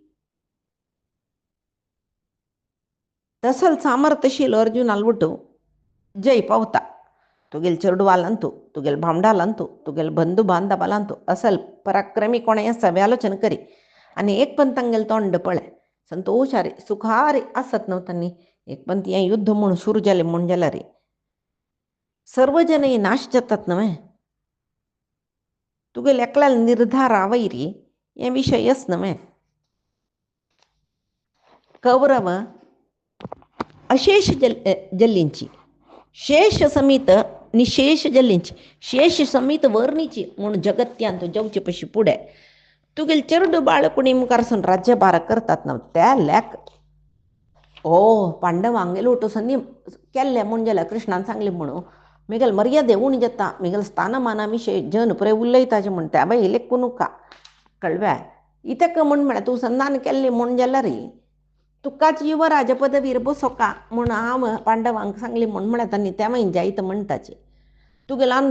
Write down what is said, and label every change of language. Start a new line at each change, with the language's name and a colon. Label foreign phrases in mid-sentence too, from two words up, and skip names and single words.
Konkani: तसल सामर्थशील अर्जुनाल ಬಿಟ್ಟು जय पावता तुगेल चेडवालांतू तुगेल भावंडालांतू तुगेल बंधू बांधवालांतू असल पराक्रमी कोणें आसा आलोचना करी आनी एक पण तांगेलें तोंड पळय संतोशारी सुखारी आसत न्हू तांणी एक पण हें युद्ध म्हूण सुरू जालें म्हूण जाल्यार सर्व जन नाश जातात न्हय तुगेले एकल्याल निर्धार आवयरी हे विशयच न्हय कौरव अशेष जल्लींची शेष समीत निशेष जल्लींची शेष समीत वर्णीची म्हूण जगत्यांत जेवचे पशी पुढे तुगेल चेडू बाळकुणी मुखारसून राज्यभार करतात न्हय त्या लेक ओ पांडवांगेलो वटूसनी केल्ले म्हूण जाल्यार कृष्णान सांगलें म्हणून म्हगेल मर्यादे उणी जाता म्हगेल स्थानमाना विशय जन पुरे उलयताचे म्हूण त्या बाय लेखू नका कळव्या इतक म्हूण म्हळ्यार तूं संधान केल्लें म्हूण जाल्यार तुकाच युवराज पदवीर बसोका म्हूण हांव पांडवांक सांगलें म्हूण म्हळ्यार तांणी त्या मागीर जायत म्हणटाचे तुगेलान